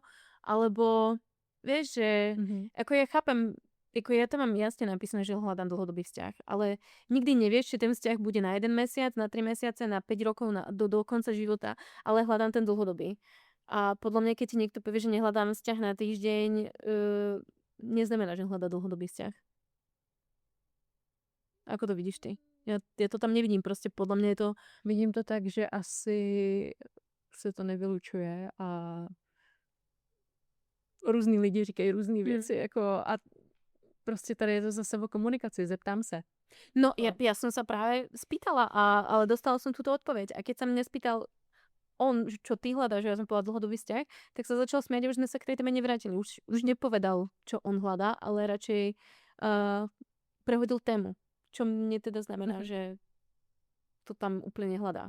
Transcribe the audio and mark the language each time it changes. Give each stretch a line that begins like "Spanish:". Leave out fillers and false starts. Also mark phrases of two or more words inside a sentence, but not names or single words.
Slovak: Alebo vieš, že ako ja chápem, ako ja tam mám jasne napísané, že hľadám dlhodobý vzťah, ale nikdy nevieš, či ten vzťah bude na 1 mesiac, na 3 mesiace, na 5 rokov, do konca života, ale hľadám ten dlhodobý. A podľa mňa, keď ti niekto povie, že nehľadám vzťah na týždeň, neznamená, že hľadá dlhodobý vzťah. Ako to vidíš ty? Ja to tam nevidím,
Czech: prostě podle mě je to... Vidím to tak, že asi se to nevylučuje a různý lidi říkají různý věci, jako a prostě tady je to zase o komunikaci, zeptám se.
Slovak: No, ja som sa práve spýtala, ale dostala som túto odpoveď. A keď sa mňa spýtal on, čo ty hľadáš, že ja som povedala dlhodobý vzťah, tak sa začal smiať a už sme sa k tej téme nevrátili. Už nepovedal, čo on hľadá, ale radšej prehodil tému. Čo mne teda znamená, že to tam úplne nehľadá.